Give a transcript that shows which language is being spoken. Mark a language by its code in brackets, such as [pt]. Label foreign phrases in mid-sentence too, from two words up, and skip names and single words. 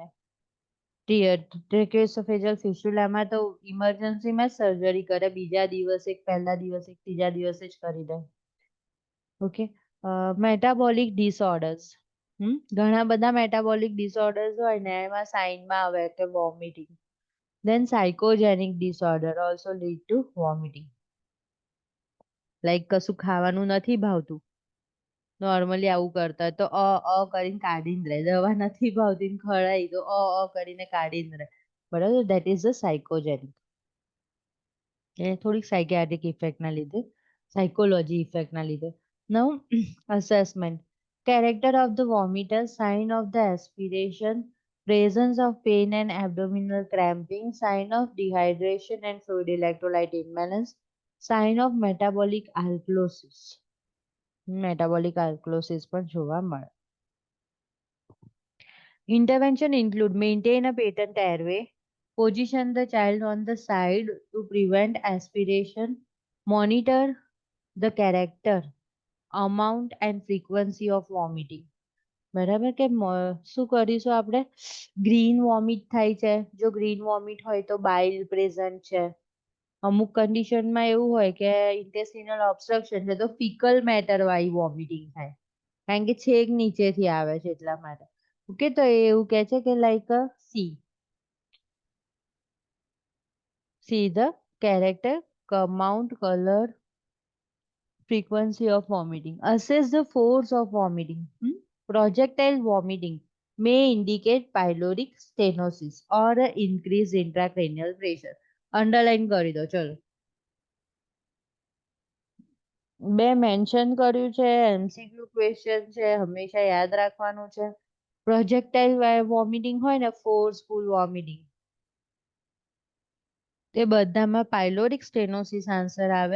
[gu] ટ્રેકિયોઇસોફેજલ ફિસ્યુલામાં તો ઇમરજન્સીમાં સર્જરી કરે, બીજા દિવસે, પહેલા દિવસે, ત્રીજા દિવસે જ કરી દે. ઓકે. [en] metabolic disorders, [gu] ઘણા બધા [en] metabolic disorders [gu] હોય ને, એમાં સાઇનમાં આવે કે વોમિટિંગ. [en] Then psychogenic disorder also lead to vomiting. [gu] Like કશું ખાવાનું નથી ભાવતું, નોર્મલી આવું કરતા તો કરીને કાઢીને રહે. દવા નથી ભાવતી ને ખડાઈ તો કરીને કાઢીને રહે, બરાબર. [en] that is the psychogenic. [gu] એ થોડીક સાયકિયાટ્રિક ઇફેક્ટના લીધે, સાયકોલોજી ઇફેક્ટના લીધે. [en] Now assessment. Character of the vomiter, sign of the aspiration, presence of pain and abdominal cramping, sign of dehydration and fluid electrolyte imbalance, sign of metabolic alkalosis. Metabolic alkalosis [gu] પણ જોવા મળે. [en] Intervention include maintain a patent airway, position the child on the side to prevent aspiration, monitor the character, amount and frequency of vomiting. [gu] બરાબર, કે શું કરીશું આપણે? [en] green vomit [gu] થાય છે, જો [en] green vomit [gu] હોય તો બાઇલ પ્રેઝન્ટ છે. અમુક કન્ડિશનમાં એવું હોય કે [en] intestinal obstruction [gu] છે તો [en] fecal matter [gu] વાળી વોમિટિંગ થાય, કારણ કે છેક નીચેથી આવે છે એટલા માટે. ઓકે, તો એ એવું કહે છે કે [en] like see the character, amount, color, frequency of vomiting. Assess the force of vomiting. Projectile vomiting may indicate pyloric stenosis or increased intracranial pressure. [gu] Underline કરી દો ચલો. બે મેન્શન કર્યું છે, [en] MCQ question [gu] છે, હંમેશા યાદ રાખવાનું છે. [en] projectile vomiting [gu] હોય ને, [en] forceful vomiting, [gu] તે બધામાં [en] pyloric stenosis [gu] આન્સર આવે.